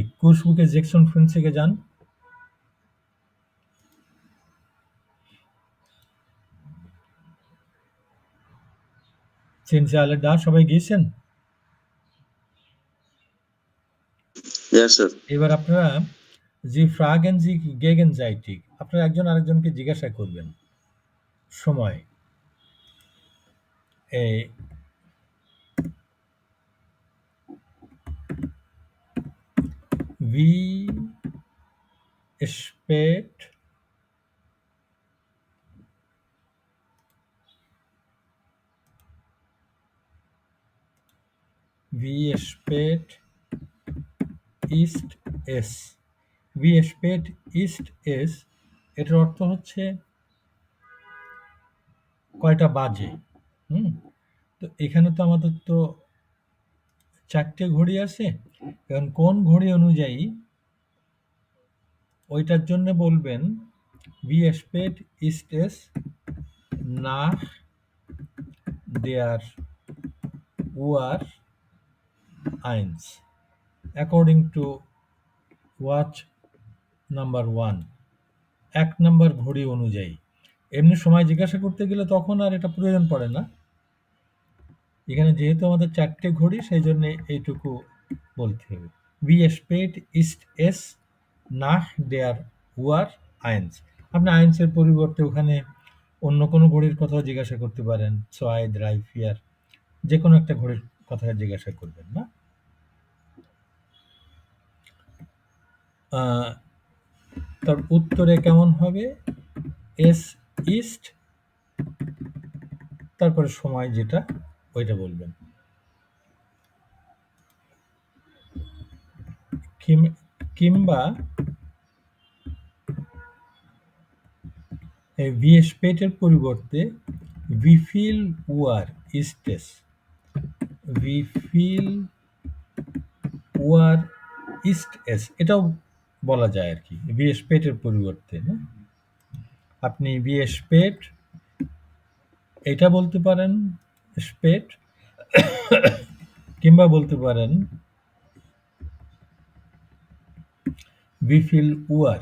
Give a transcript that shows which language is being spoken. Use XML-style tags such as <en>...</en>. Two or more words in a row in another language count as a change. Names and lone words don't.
<bn>কোর্স বুকে 56 এ যান।</bn> <de>Sind Sie alle da?</de> <bn>সবাই গিয়েছেন?</bn> <en>Yes, sir.</en> <bn>এবার আপনারা</bn> <de>Sie fragen Sie gegenseitig.</de> <bn>আপনারা একজন আরেকজনকে জিজ্ঞাসা করবেন। সময় এই</bn> <de>wie spät wie spät ist es? Wie spät ist es?</de> <bn>এটার অর্থ হচ্ছে কয়টা বাজে। তো এখানে তো আমাদের তো 4টে ঘড়ি আছে। এখন কোন ঘড়ি অনুযায়ী ওইটার জন্য বলবেন</bn> <de>Wie spät ist es nach der Uhr 1</de> <en>according to watch number 1</en> <bn>1 নাম্বার ঘড়ি অনুযায়ী। এমনি সময় জিজ্ঞাসা করতে গেলে তখন আর এটা প্রয়োজন পড়ে না। এখানে যেহেতু আমাদের 4টে ঘড়ি সেই জন্য এইটুকু বলতে হবে।</bn> <de>Wie spät ist es nach der Uhr 1?</de> <bn>আপনি 1 এর পরিবর্তে ওখানে অন্য কোনো ঘড়ির কথাও জিজ্ঞাসা করতে পারেন। 2, 3, 4 যেকোনো একটা ঘড়ির কথা জিজ্ঞাসা করবেন না? তার উত্তরে কেমন হবে?</bn> <de>Es ist</de> <bn>তারপরে সময় যেটা ওইটা বলবেন।</bn> <de>কিংবা Wie spät</de> <bn>এর পরিবর্তে</bn> <de>Wie viel Uhr ist es? Wie viel Uhr ist es?</de> <bn>এটাও বলা যায় আর কি।</bn> <de>Wie spät</de> <bn>এর পরিবর্তে না? আপনি</bn> <de>Wie spät</de> <bn>এটা বলতে পারেন spät কিংবা বলতে পারেন</bn> <de>Wie viel Uhr?</de>